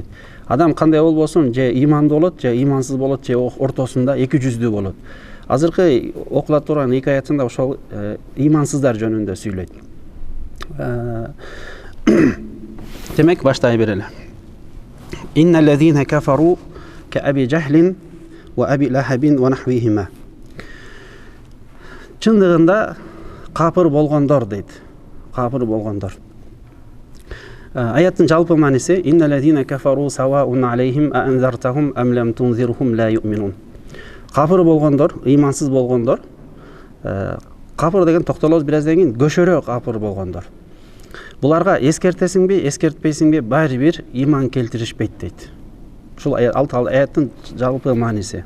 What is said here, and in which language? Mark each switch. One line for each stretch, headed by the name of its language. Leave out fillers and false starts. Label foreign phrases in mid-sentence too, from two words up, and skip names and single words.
Kyrgyz: Адам кандай болбосун, же имандуу болот, же имансыз болот, же ортосунда эки жүздүү болот. Азыркы окулат турган эки аятында ошол имансыздар жөнүндө сүйлөйт. Демек баштай берели.
Arabic: إن الذين كفروا كأبي جهل وأبي لهب ونحوهما.
Kyrgyz: Чындыгында капыр болгондор дейт. Капыр болгондор. Аяттын жалпы мааниси
Arabic: إن الذين كفروا سواء عليهم أأنذرتهم أم لم تنذرهم لا يؤمنون.
Kyrgyz: Капыр болгондор, имансыз болгондор. Капыр деген токтолобуз бир аздан кийин көшөрө капыр болгондор. Буларга эскертесиңби, эскертпейсиңби, баары бир иман келтиришпейт дейт. Ушул аяттын жалпы мааниси.